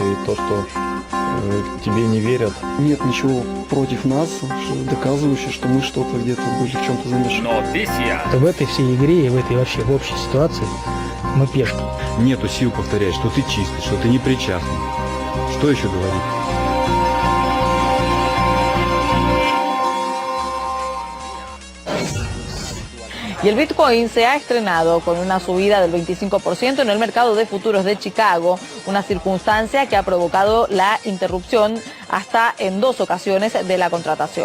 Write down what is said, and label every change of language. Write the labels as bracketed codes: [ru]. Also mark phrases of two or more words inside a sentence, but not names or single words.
[ru] То, что тебе не верят. Нет ничего против нас, доказывающего, что мы что-то где-то были в чем-то замешаны. В этой всей игре и в этой вообще в общей ситуации мы пешки. Нету сил повторять, что ты чистый, что ты не причастный. Что еще говорить? [es] Y el Bitcoin se ha estrenado con una subida del 25% en el mercado de futuros de Chicago, una circunstancia que ha provocado la interrupción hasta en 2 ocasiones de la contratación.